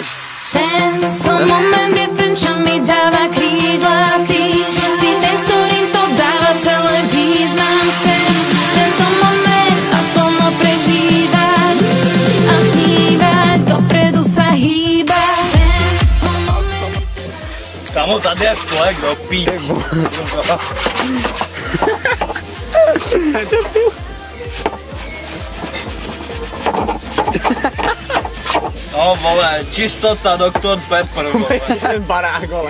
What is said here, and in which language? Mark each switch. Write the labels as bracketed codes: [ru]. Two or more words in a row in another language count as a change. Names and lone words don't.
[sk] Tento moment je ten, čo mi dáva krídla. Ty si ten, s ktorým to dáva celé význam. Chcem tento moment naplno prežívať a snívať, dopredu sa hýbať. [cs] Kamo, tady je flek, do píč. No vole, čistota, Dr. Pepper, vole. Ten barák, vole.